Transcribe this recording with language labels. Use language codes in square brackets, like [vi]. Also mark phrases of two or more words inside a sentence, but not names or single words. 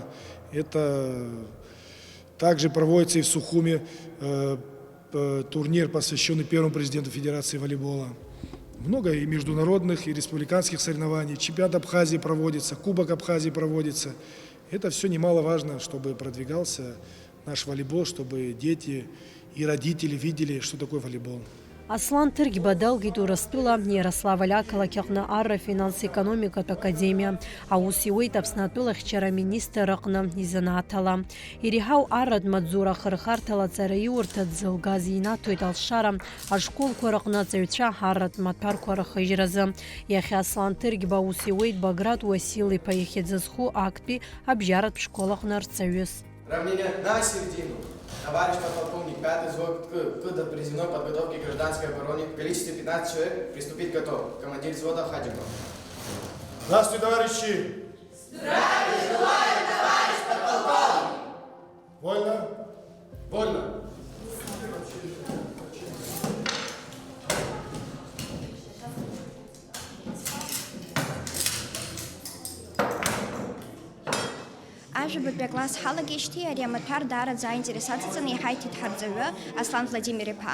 [ru] Это также проводится и в Сухуме турнир, посвященный первому президенту Федерации волейбола. Много и международных, и республиканских соревнований. Чемпионат Абхазии проводится, Кубок Абхазии проводится. Это все немаловажно, чтобы продвигался наш волейбол, чтобы дети и родители видели, что такое волейбол. [ab] Аслан Тыргьба далгеит Урыстәыла Иарославль ақалақь аҟны Арра финанс-економикатә академиа. Аус иуеит Аԥсны атәыла ахьчара министр аҟны изанааҭ. Иреиҳау арратә маҵзура ахырхарҭала аҵараиурҭа дзылгаз инаҭоит алшара ашколқәа рҟны аҵаҩцәа арратә маҭәарқәа рхыжьразы. Иахьа Аслан Тыргьба аус иуеит Баграт Уасил-иԥа иахьаӡызху актәи абжьаратә школ аҟны рҵаҩыс. [ru] Равнение на середину. Товарищ подполковник, 5-й взвод к допризывной подготовке гражданской обороны в количестве 15 человек приступить готов. Командир взвода Хадиков. Здравствуйте, товарищи! Здравия желаю, товарищ подполковник! Вольно? Вольно. [ab] Ажәабатәи акласс ҳалагеижьҭеи ари амаҭәар даараӡа аинтересациаҵаны иҳаиҭеит ҳарҵаҩы Аслан Владимир-иԥа.